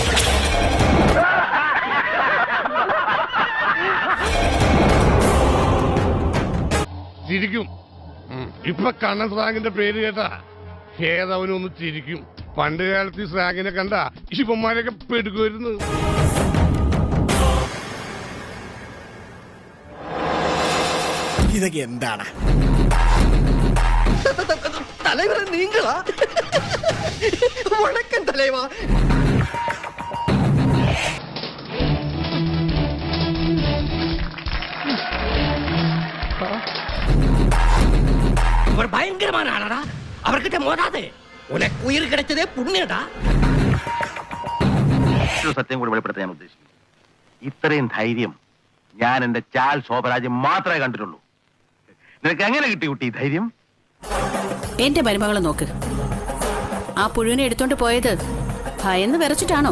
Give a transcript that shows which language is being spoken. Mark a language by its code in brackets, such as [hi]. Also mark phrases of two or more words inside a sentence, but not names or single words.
[ml] ചിരിക്കും. ഇപ്പൊ കണ്ണൻ സ്രാഗിന്റെ പേര് കേട്ടാ ഏതവനൊന്ന് ചിരിക്കും. പണ്ട് കാലത്ത് ഈ സ്രാഗിനെ കണ്ട ഇവന്മാരൊക്കെ പെടുക്കുമായിരുന്നു. ഇതൊക്കെ എന്താണ്? [ta] தலைவரை நீங்களா? வணக்கம் தலைவா. அவர் பயங்கரமான ஆளடா. அவர்கிட்ட மோதாதே, உனக்கு உயிர் கிடைச்சதே புண்ணியடா. [ml] സത്യം കൂടി വെളിപ്പെടുത്താൻ ഞാൻ ഉദ്ദേശിക്കുന്നു. ഇത്രയും ധൈര്യം ഞാൻ എന്റെ ചാൽ ശോഭരാജ്യം മാത്രമേ കണ്ടിട്ടുള്ളൂ. നിനക്ക് എങ്ങനെ കിട്ടി കുട്ടി ഈ ധൈര്യം? എന്റെ മരുമകളെ നോക്ക്, ആ പുഴുവിനെ എടുത്തോണ്ട് പോയത് ഭയന്ന് വിറച്ചിട്ടാണോ?